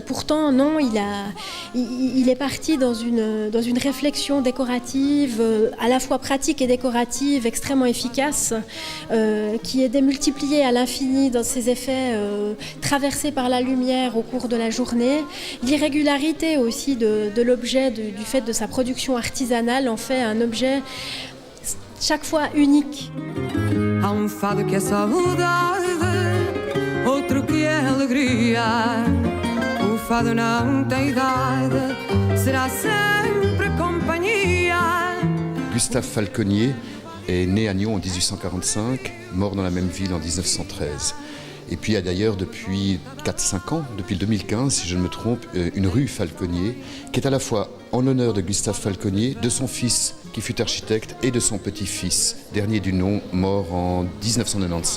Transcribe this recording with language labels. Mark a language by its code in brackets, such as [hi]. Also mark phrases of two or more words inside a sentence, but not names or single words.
[fr] Pourtant, non, il est parti dans une réflexion décorative, à la fois pratique et décorative, extrêmement efficace, qui est démultipliée à l'infini dans ses effets traversés par la lumière au cours de la journée. L'irrégularité aussi de l'objet, du fait de sa production artisanale, en fait un objet chaque fois unique. [pt] Há fado que é saudade, outro que é alegria. O fado não tem idade, será sempre companhia. [fr] Gustave Falconnier est né à Nyon en 1845, mort dans la même ville en 1913. Et puis il y a d'ailleurs depuis 4-5 ans, depuis le 2015 si je ne me trompe, une rue Falconnier qui est à la fois en l'honneur de Gustave Falconnier, de son fils qui fut architecte et de son petit-fils, dernier du nom, mort en 1995.